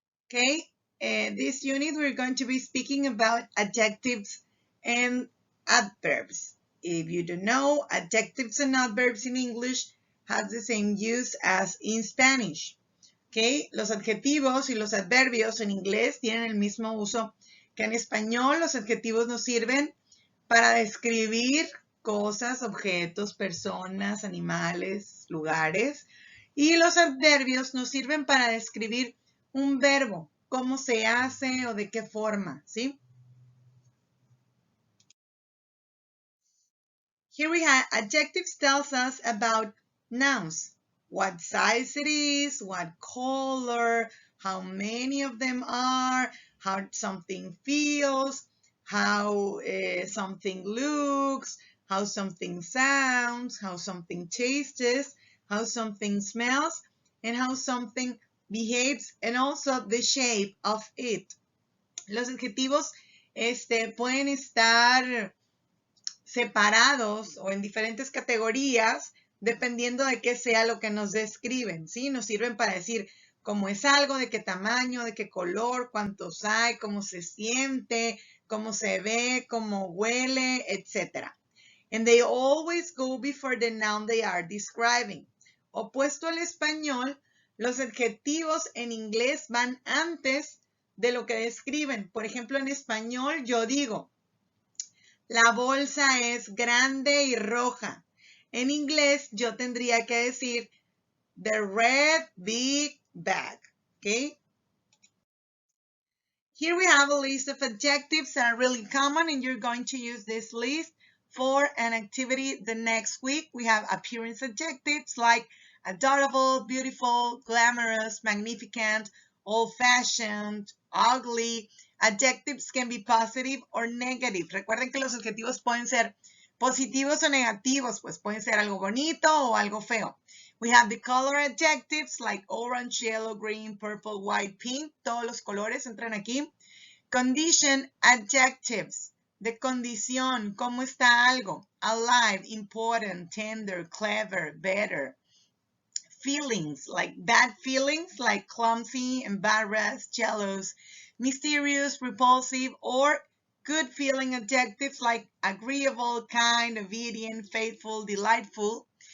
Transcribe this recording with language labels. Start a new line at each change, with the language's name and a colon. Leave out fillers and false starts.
English: Okay, this unit we're going to be speaking about adjectives and adverbs. If you don't know, adjectives and adverbs in English have the same use as in Spanish.
Spanish: Okay, los adjetivos y los adverbios en inglés tienen el mismo uso que en español. Los adjetivos nos sirven para describir cosas, objetos, personas, animales, lugares. Y los adverbios nos sirven para describir un verbo, cómo se hace o de qué forma, ¿sí?
English: Here we have adjectives tells us about nouns, what size it is, what color, how many of them are, how something feels, how something looks, how something sounds, how something tastes, how something smells, and how something behaves, and also the shape of it.
Spanish: Los adjetivos pueden estar separados o en diferentes categorías dependiendo de qué sea lo que nos describen, ¿sí? Nos sirven para decir cómo es algo, de qué tamaño, de qué color, cuántos hay, cómo se siente, cómo se ve, cómo huele, etc.
English: And they always go before the noun they are describing.
Spanish: Opuesto al español, los adjetivos en inglés van antes de lo que describen. Por ejemplo, en español yo digo, la bolsa es grande y roja. En inglés yo tendría que decir
English: the red big bag,
Spanish: okay?
English: Here we have a list of adjectives that are really common, and you're going to use this list for an activity the next week. We have appearance adjectives like adorable, beautiful, glamorous, magnificent, old-fashioned, ugly. Adjectives can be positive or negative.
Spanish: Recuerden que los adjetivos pueden ser positivos o negativos, pues pueden ser algo bonito o algo feo.
English: We have the color adjectives like orange, yellow, green, purple, white, pink.
Spanish: Todos los colores entran aquí.
English: Condition adjectives.
Spanish: De condición, ¿cómo está algo?
English: Alive, important, tender, clever, better. Feelings, like bad feelings, like clumsy, embarrassed, jealous, mysterious, repulsive, or good feeling adjectives like agreeable, kind, obedient, faithful, delightful.